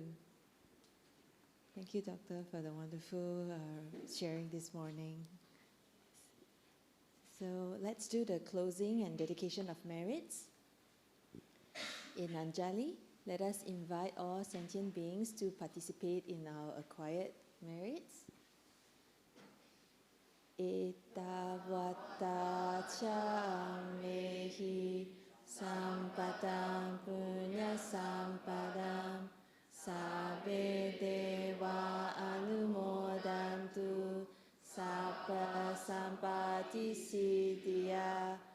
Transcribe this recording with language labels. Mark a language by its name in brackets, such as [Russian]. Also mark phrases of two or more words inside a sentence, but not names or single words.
[English] Thank you, Doctor, for the wonderful sharing this morning. So let's do the closing and dedication of merits. In Anjali, let us invite all sentient beings to participate in our acquired merits. [Pali] Etavata chamehi sampadam punya sampadam sabbe deva anumodantu sabba sampati siddhya